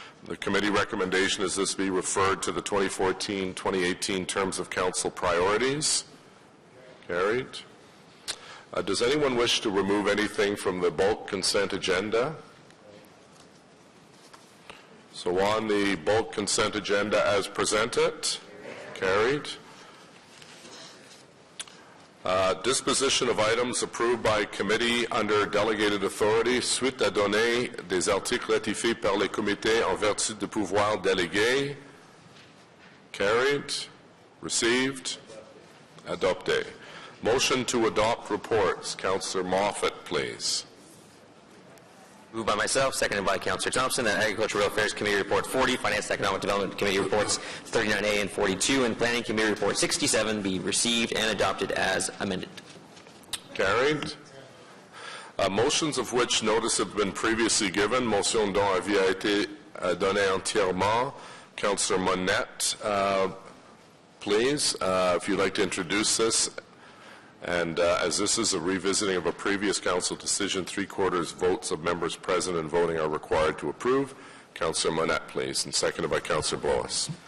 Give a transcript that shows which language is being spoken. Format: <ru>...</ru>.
<en>The committee recommendation is this be referred to the 2014-2018 terms of council priorities. Carried. Does anyone wish to remove anything from the bulk consent agenda? So on the bulk consent agenda as presented. Carried. Disposition of items approved by committee under delegated authority</en> <fr>suite à donner des articles ratifiés par les comités en vertu de pouvoirs délégués.</fr> <en>Carried. Received. Adopté. Motion to adopt reports. Councillor Moffat, please. Moved by myself, seconded by Councillor Thompson, that Agricultural Affairs Committee Report 40, Finance and Economic Development Committee Reports 39A and 42, and Planning Committee Report 67 be received and adopted as amended. Carried. Motions of which notice have been previously given.</en> <fr>Motion dont avis a été donnée entièrement.</fr> <en>Councillor Monette, please, if you'd like to introduce this. And as this is a revisiting of a previous council decision, 3/4 votes of members present and voting are required to approve. Councillor Monette, please, and seconded by Councillor Blois.</en>